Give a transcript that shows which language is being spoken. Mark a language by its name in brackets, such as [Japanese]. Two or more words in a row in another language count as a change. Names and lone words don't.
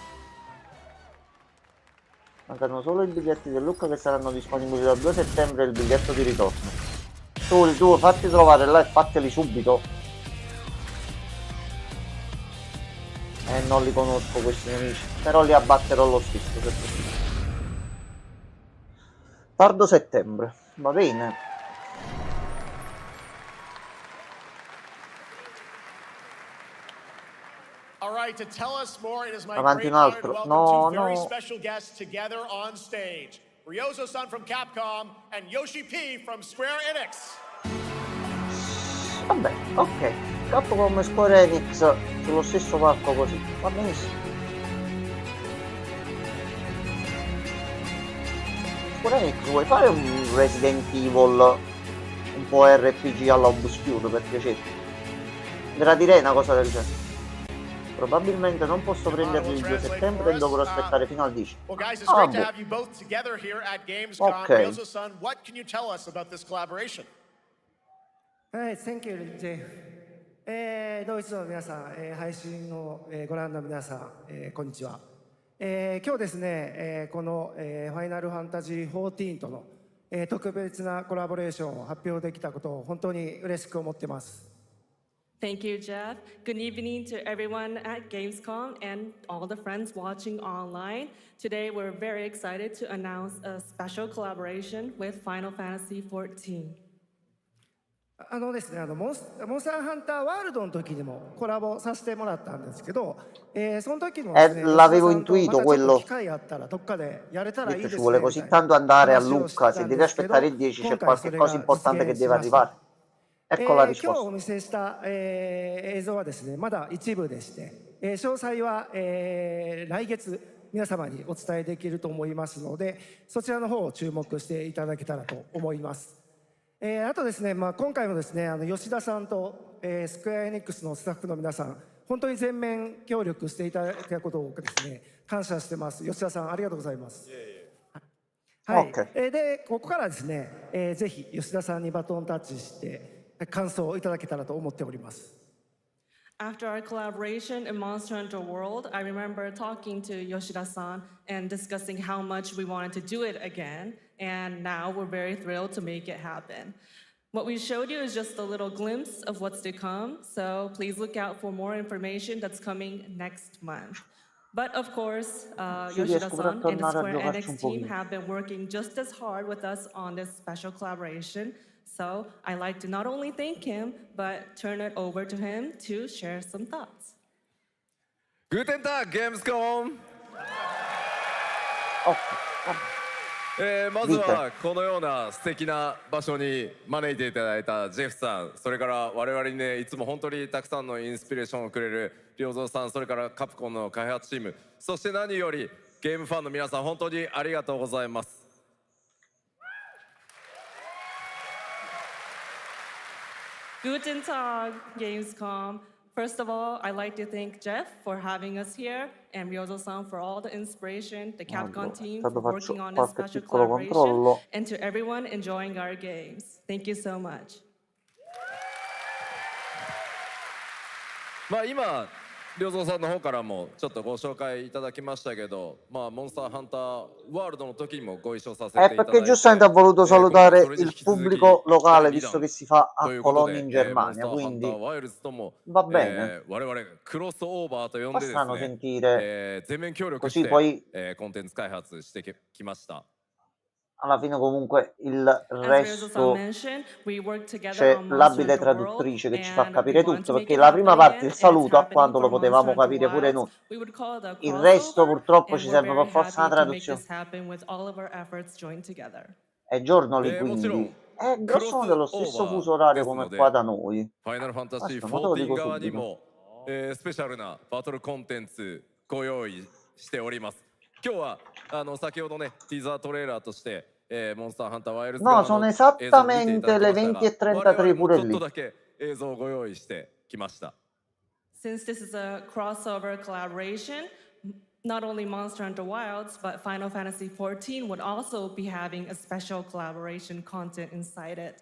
[Italian] Mancano solo i biglietti del Lucca che saranno disponibili dal 2 settembre e il biglietto di ritorno. Tu fatti trovare là e fateli subito. Non li conosco questi nemici, però li abbatterò lo stesso. Tardo settembre, va bene. [English] All right, to tell us more, it is my [Italian] Avanti [English] great [Italian] un [English] honor to [Italian] altro. [English] welcome two very [Italian] No. [English] special guests together on stage. Ryozo-san from Capcom and Yoshi P from Square Enix. [Italian] Vabbè, ok. Capcom e Square Enix sullo stesso palco così, va benissimo. Square Enix, vuoi fare un Resident Evil un po' RPG alla Obscure per piacere? Gradirei una cosa del genere. Probabilmente non posso prenderli il 2 settembre e dovrò aspettare fino al 10. [English] Well, guys, it's great to have you both together here at Gamescom. Okay. Ryozo-san, what can you tell us about this collaboration? Thank you, Jay. [Japanese] ドイツの皆さん、配信をご覧の皆さん、こんにちは。今日ですね、この、ファイナルファンタジー14との、特別なコラボレーションを発表できたことを本当に嬉しく思ってます。 [English] Thank you, Jeff. Good evening to everyone at Gamescom and all the friends watching online. Today, we're very excited to announce a special collaboration with Final Fantasy XIV. [Japanese] ですね、モンスターハンターワールドの時にもコラボさせてもらったんですけど、その時もですね、 [Italian] l'avevo intuito quello. [Japanese] 機会あったらどっかでやれたらいい [Italian] Detto, [Japanese] です [Italian] ci [Japanese] ね [Italian] vuole [Japanese] みた [Italian] così [Japanese] いな [Italian] tanto andare a [Japanese] 話を [Italian] Lucca, [Japanese] してた [Italian] se [Japanese] ん [Italian] devi [Japanese] ですけど、 [Italian] aspettare il 10 c'è [Japanese] 今回 [Italian] qualche [Japanese] それ [Italian] cosa [Japanese] が [Italian] importante che [Japanese] 実 [Italian] deve [Japanese] 現しま [Italian] arrivare. [Japanese] した。 [Italian] Ecco la [Japanese] 今日お [Italian] risposta. [Japanese] 見せした、映像はですね、まだ一部でして、詳細は、来月皆様にお伝えできると思いますので、そちらの方を注目していただけたらと思います。あとですね、今回もですね、吉田さんと、スクエアエニックスのスタッフの皆さん、本当に全面協力していただいたことをですね、感謝してます。吉田さん、ありがとうございます。はい。で、ここからですね、ぜひ吉田さんにバトンタッチして感想をいただけたらと思っております。 [English] After our collaboration in Monster Hunter World, I remember talking to Yoshida-san and discussing how much we wanted to do it again, and now we're very thrilled to make it happen. What we showed you is just a little glimpse of what's to come, so please look out for more information that's coming next month. But of course, Yoshida-san and the Square Enix team have been working just as hard with us on this special collaboration. So I'd like to not only thank him, but turn it over to him to share some thoughts. [German] Guten Tag, Gamescom! [Japanese] まずはこのような素敵な場所に招いていただいたジェフさん、それから我々にね、いつも本当にたくさんのインスピレーションをくれる良三さん、それからカプコンの開発チーム、そして何よりゲームファンの皆さん、本当にありがとうございます。 [German] Guten Tag, Gamescom. [English] First of all, I'd like to thank Jeff for having us here and Ryozo-san for all the inspiration, the Capcom team for working on this special collaboration, and to everyone enjoying our games. Thank you so much. [Japanese] 今良三さんの方からもちょっとご紹介いただきましたけど、モンスターハンターワールドの時にもご一緒させていただいて、 [Italian] perché giustamente ha voluto salutare il pubblico locale visto che si fa a Colonia in Germania, quindi va bene. Possono sentire così poi alla fine comunque il resto c'è l'abile traduttrice che ci fa capire tutto, perché la prima parte, il saluto, a quanto lo potevamo capire pure noi. Il resto purtroppo ci serve per forza una traduzione. È giorno lì, quindi è grosso modo lo stesso fuso orario come qua da noi. [Japanese] Final Fantasy XIVにもスペシャルなバトルコンテンツご用意しております。今日は先ほどねティーザートレーラーとしてモンスターハンターワイルズ [Italian] No, sono esattamente le 20:33 pure lì. [Japanese] ちょっとだけ映像をご用意してきました。 [English] Since this is a crossover collaboration, not only Monster Hunter Wilds, but Final Fantasy XIV would also be having a special collaboration content inside it.